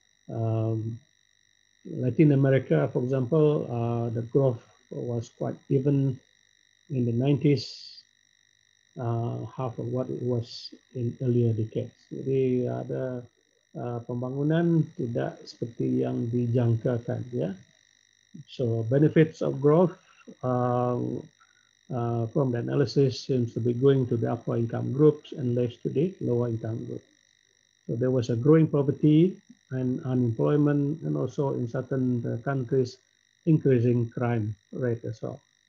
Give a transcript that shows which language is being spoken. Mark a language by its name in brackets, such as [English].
[English] Um, Latin America, for example, the growth was quite even in the 90s, half of what it was in earlier decades. [Malay] Jadi ada pembangunan tidak seperti yang dijangkakan, ya. [English] So benefits of growth uh, from the analysis seems to be going to the upper income groups and less to the lower income groups. So there was a growing poverty and unemployment, and also in certain countries, increasing crime rate as well.